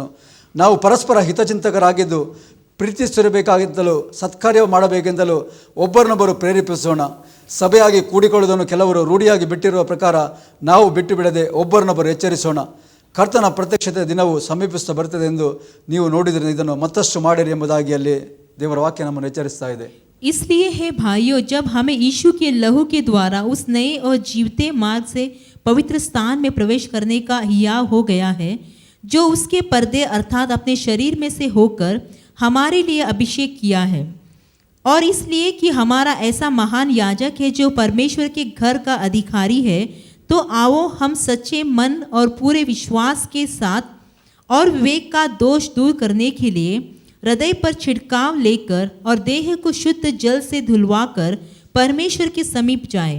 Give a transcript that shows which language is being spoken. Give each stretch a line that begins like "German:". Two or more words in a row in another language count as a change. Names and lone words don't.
Kannada: ನಾವು ಪರಸ್ಪರ ಹಿತಚಿಂತಕರಾಗಿದ್ದು ಪ್ರೀತಿಸಿರಬೇಕಾಗಿದ್ದಲು ಸತ್ಕಾರ್ಯ ಮಾಡಬೇಕೆಂದಲೂ ಒಬ್ಬರನ್ನೊಬ್ಬರು ಪ್ರೇರೇಪಿಸೋಣ. ಸಭೆಯಾಗಿ ಕೂಡಿಕೊಳ್ಳುವುದನ್ನು ಕೆಲವರು ರೂಢಿಯಾಗಿ ಬಿಟ್ಟಿರುವ ಪ್ರಕಾರ ನಾವು ಬಿಟ್ಟು ಬಿಡದೆ ಒಬ್ಬರನ್ನೊಬ್ಬರು ಎಚ್ಚರಿಸೋಣ. ಕರ್ತನ ಪ್ರತ್ಯಕ್ಷತೆ ದಿನವು ಸಮೀಪಿಸುತ್ತಾ ಬರುತ್ತದೆ ಎಂದು ನೀವು ನೋಡಿದರೆ ಇದನ್ನು ಮತ್ತಷ್ಟು ಮಾಡಿರಿ ಎಂಬುದಾಗಿ ಅಲ್ಲಿ ದೇವರ ವಾಕ್ಯ ನಮ್ಮನ್ನು ಎಚ್ಚರಿಸ್ತಾ ಇದೆ.
Hindi: इसलिए हे भाइयों, जब हमें यीशु के लहू के द्वारा उस नए और जीवते मार्ग से पवित्र स्थान में प्रवेश करने का हियाव हो गया है, जो उसके पर्दे अर्थात अपने शरीर में से होकर हमारे लिए अभिषेक किया है, और इसलिए कि हमारा ऐसा महान याजक है जो परमेश्वर के घर का अधिकारी है, तो आओ हम सच्चे मन और पूरे विश्वास के साथ और विवेक का दोष दूर करने के लिए हृदय पर छिड़काव लेकर और देह को शुद्ध जल से धुलवाकर परमेश्वर के समीप जाएं।